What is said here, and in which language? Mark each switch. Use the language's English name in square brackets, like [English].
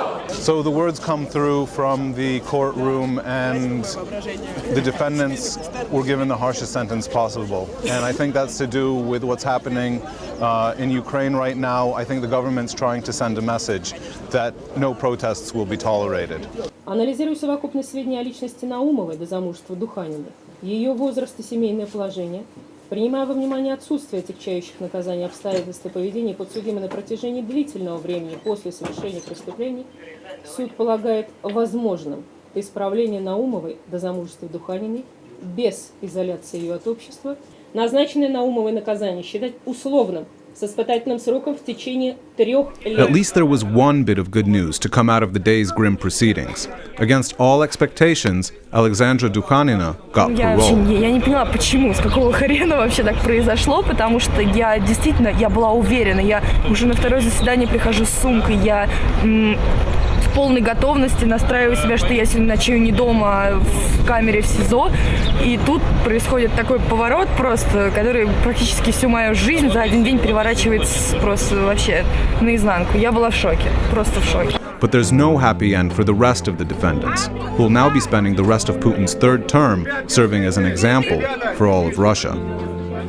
[English] So the words come through from the courtroom, and the defendants were given the harshest sentence possible. And I think that's to do with what's happening in Ukraine right now. I think the government's trying to send a message that no protests will be tolerated. [Russian] Анализируя совокупность сведений о личности Наумовой до замужества Духаниной, ее возраст и семейное положение, принимая во внимание отсутствие отягчающих наказаний обстоятельств и поведения подсудимой на протяжении длительного времени после совершения преступлений, суд полагает возможным исправление Наумовой до замужества Духаниной без изоляции ее от общества, назначенное Наумовой наказание считать условным с испытательным сроком в течение 3 лет. [English] At least there was one bit of good news to come out of the day's grim proceedings. Against all expectations, Alexandra Dukhanina got parole. [Russian] Я не поняла, почему, с какого хрена вообще так произошло, потому что я действительно, я была уверена, я уже на второе заседание прихожу с сумкой, я в полной готовности настраиваю себя, что я сегодня ночую не дома, а в камере в СИЗО, и тут происходит такой поворот просто, который практически всю мою жизнь за один день переворачивает просто вообще наизнанку. Я была в шоке, просто в шоке. [English] But there's no happy end for the rest of the defendants, who will now be spending the rest of Putin's third term serving as an example for all of Russia.